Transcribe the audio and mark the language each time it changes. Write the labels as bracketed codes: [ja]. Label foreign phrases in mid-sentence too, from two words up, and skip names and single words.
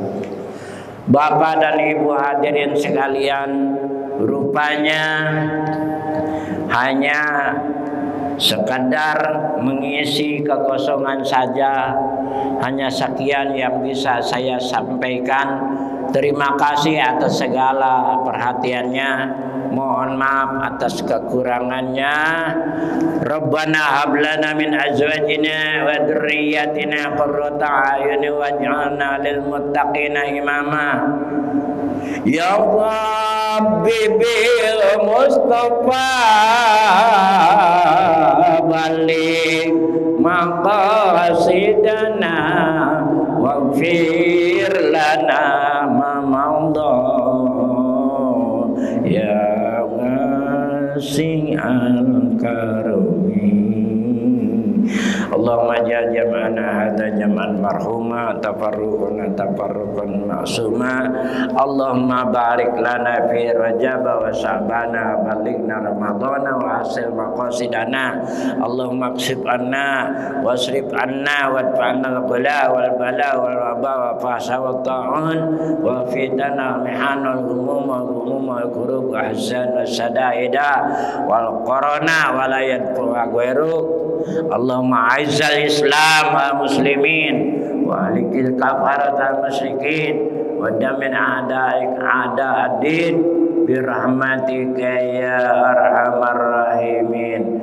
[id] Bapak dan ibu hadirin sekalian, rupanya hanya sekadar mengisi kekosongan saja. Hanya sekian yang bisa saya sampaikan. Terima kasih atas segala perhatiannya. Mohon maaf atas kekurangannya. [ar] ربنا هب لنا من أزواجنا وذرياتنا قرة أعين واجعلنا للمتقين إماما. يا ربي بالمصطفى بلغ مقاصدنا واغفر لنا ما مضى يا واسع الكرم. واجعل جمعنا هذا جمعا مرحوما تفرقنا تفرقا معصوما. اللهم بارك لنا في رجب وشعبان بلغنا رمضان وحصل مقاصدنا. اللهم اكشف عنا واصرف عنا وادفع عنا البلاء والبلاء والوباء والفحشاء والطاعون والفتن والمحن الهموم والهموم والكروب والحزن والشدائد والكورونا ولا يدفع وغيره. اللهم أعز الإسلام والمسلمين وأهلك الكفرة المشركين ودمر أعداءك أعداء الدين برحمتك يا أرحم الراحمين.